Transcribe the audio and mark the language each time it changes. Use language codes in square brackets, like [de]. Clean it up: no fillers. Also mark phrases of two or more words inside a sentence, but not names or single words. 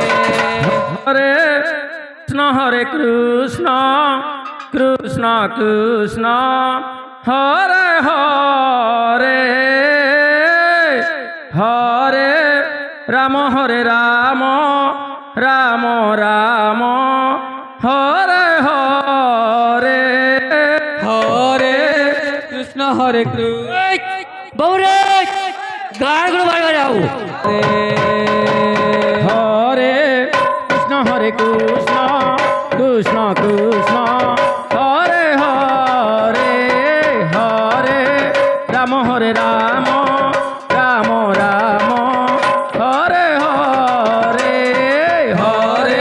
[sa] হরে কৃষ্ণ কৃষ্ণ কৃষ্ণ হরে হরে হরে রাম রাম রাম হরে হরে হরে কৃষ্ণ হরে কৃষ্ণ বৌরে গানগুলো বাড়ি যাও হরে কৃষ্ণ কৃষ্ণ কৃষ্ণ কৃষ্ণ হরে হরে হরে রাম রাম রাম রাম হরে হরে হরে